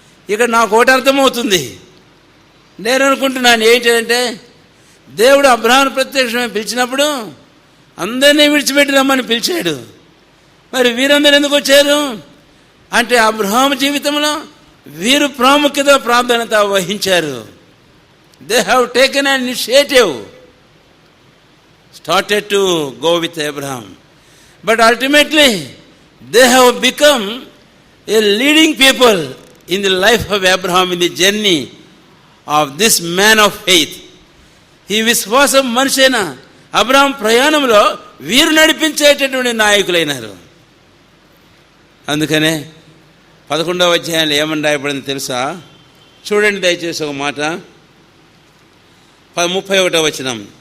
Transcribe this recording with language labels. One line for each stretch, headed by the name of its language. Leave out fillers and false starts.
Telugu: ఇక్కడ నాకు ఒకటి అర్థమవుతుంది. నేను అనుకుంటున్నాను ఏంటంటే, దేవుడు అబ్రహామును ప్రత్యక్షమై పిలిచినప్పుడు అందరినీ విడిచిపెట్టి రమ్మని పిలిచాడు. మరి వీరందరూ ఎందుకు వచ్చారు అంటే అబ్రహాము జీవితంలో వీరు ప్రాముఖ్యత ప్రాధాన్యత వహించారు.
English: They have taken an initiative, started to go with Abraham, but ultimately they have become a leading people in the life of Abraham, in the journey of this man of faith.
Telugu: ఈ విశ్వాసం మనిషైన Abraham ప్రయాణంలో వీరు నడిపించేటటువంటి నాయకులైనారు. అందుకనే 11వ అధ్యాయంలో ఏమని రాయబడింది తెలుసా? చూడండి దయచేసి ఒక మాట. 31వ వచనం.